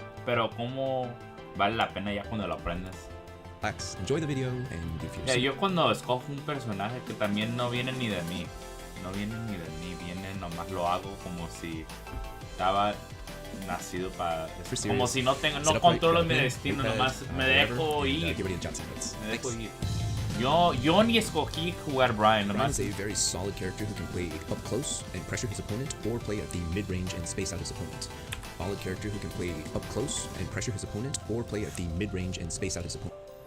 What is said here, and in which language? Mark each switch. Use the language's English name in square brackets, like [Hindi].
[Spanish] Pero cómo vale la pena ya cuando lo aprendes. [English] Relax, enjoy the video, and if you're [Spanish] Yo cuando escojo un personaje que también no viene ni de mí. No viene ni de mí, viene nomás lo hago como si estaba nacido para... Como si no controlo mi destino, nomás me dejo ir. Me dejo ir. Yo ni escogí jugar Brian. [English] Brian is a very solid character who can play up close and pressure his opponent, or play at the mid-range and space out his opponent. Solid character who can play up close and pressure his opponent, or play at the mid-range and space out his opponent.